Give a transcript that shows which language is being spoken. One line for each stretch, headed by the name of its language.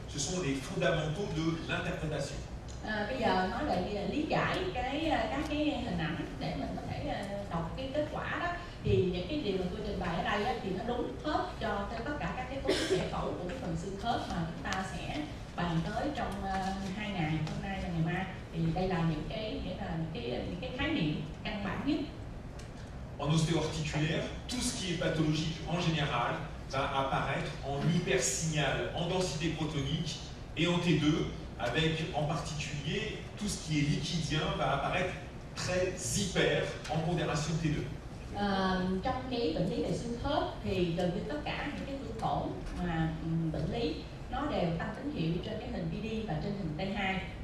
French: Ce sont les fondamentaux de l'interprétation.
Vietnamese: Bây giờ nói về lý giải các cái hình ảnh để mình có thể đọc cái kết quả đó, thì những cái điều mà tôi trình bày ở đây thì nó đúng hết cho tất cả các cái cấu trúc giải phẫu của cái phần xương khớp mà chúng ta sẽ bàn tới trong 2 ngày, hôm nay và ngày mai. Thì đây là những cái khái niệm căn bản nhất.
French: En ostéo-articulaire, tout ce qui est pathologique en général va apparaître en hypersignal, en densité protonique et en T2, avec en particulier tout ce qui est liquidien va apparaître très hyper en pondération T2.
Vietnamese: Trong cái bệnh lý về xương khớp thì gần như tất cả những cái thương tổn mà bệnh lý nó đều tăng tín hiệu trên cái hình PD và trên hình T2.